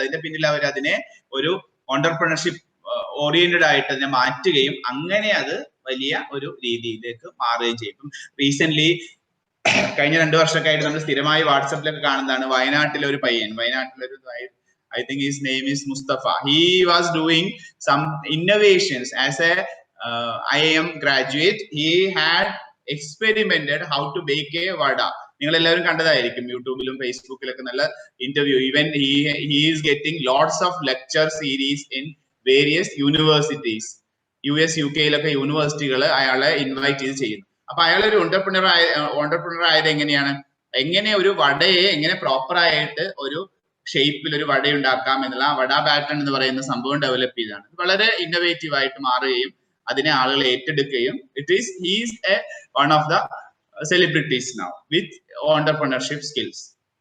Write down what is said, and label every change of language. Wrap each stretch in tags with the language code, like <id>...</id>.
<ml>അതിന്റെ പിന്നിൽ അവർ അതിനെ ഒരു ഓണ്ടർപ്രണർഷിപ്പ് ഓറിയന്റഡ് ആയിട്ട് അതിനെ മാറ്റുകയും അങ്ങനെ അത് വലിയ ഒരു രീതിയിലേക്ക് മാറുകയും ചെയ്യും. ഇപ്പം റീസെന്റ് കഴിഞ്ഞ 2 വർഷമൊക്കെ ആയിട്ട് നമ്മൾ സ്ഥിരമായി വാട്സപ്പിലൊക്കെ കാണുന്നതാണ്, വയനാട്ടിലെ ഒരു പയ്യൻ,</ml> <en>I think his name is Mustafa. He was doing some innovations as a IIM graduate. He had experimented how to bake a vada.</en> <ml>നിങ്ങൾ എല്ലാവരും കണ്ടതായിരിക്കും യൂട്യൂബിലും ഫേസ്ബുക്കിലൊക്കെ നല്ല interview.</ml> <en>Even he is getting lots of lecture series in various universities.</en> <ml>US UK-ലൊക്കെ യൂണിവേഴ്സിറ്റികൾ അയാളെ invite ചെയ്ത് ചെയ്യുന്നു. അപ്പൊ അയാളൊരു entrepreneur ആയത് എങ്ങനെയാണ്? എങ്ങനെ ഒരു വടയെ എങ്ങനെ പ്രോപ്പർ ആയിട്ട് ഒരു ഷേപ്പിൽ ഒരു വട ഉണ്ടാക്കാം എന്നുള്ള ആ വട പാറ്റേൺ എന്ന് പറയുന്ന സംഭവം ഡെവലപ്പ് ചെയ്തതാണ്. വളരെ ഇന്നോവേറ്റീവ് ആയിട്ട് മാറുകയും അതിനെ ആളുകൾ ഏറ്റെടുക്കുകയും</ml> <en>He's a one of the celebrities now with entrepreneurship skills.</en>